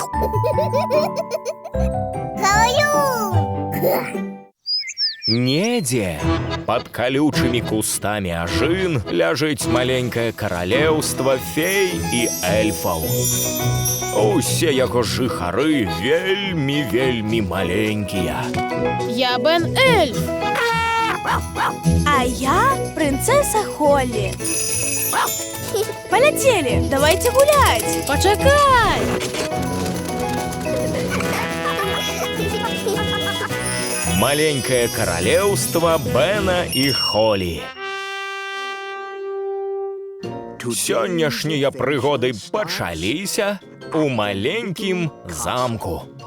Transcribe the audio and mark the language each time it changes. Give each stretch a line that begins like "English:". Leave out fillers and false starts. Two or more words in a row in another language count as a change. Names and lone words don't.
Belarusian: Недзе под колючымі кустамі ажын ляжыць маленькае каралеўства фей і эльфаў. Усе яго жыхары вельмі маленькія. Я Бен Эльф.
Russian: А я принцесса Холли. Полетели, давайте гулять. Почекай!
Belarusian: Маленькае каралеўства Бена і Холі. Сённяшнія прыгоды пачаліся у маленькім замку.